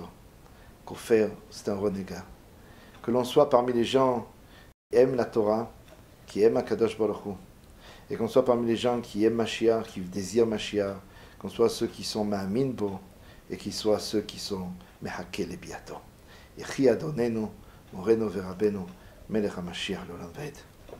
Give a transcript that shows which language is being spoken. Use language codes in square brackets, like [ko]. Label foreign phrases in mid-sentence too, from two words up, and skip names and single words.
[fr] Kofer, c'est un renégat. Que l'on soit parmi les gens qui aiment la Torah, qui aiment [he] הקדוש ברוך הוא, [fr] et qu'on soit parmi les gens qui aiment Mashiach, qui désirent Mashiach, qu'on soit ceux qui sont [he] מאמין בו, [fr] et qui soient ceux qui sont [he] מחכה לביאתו. יחי אדוננו, מורנו ורבנו, מלך המשיח לעולם ועד.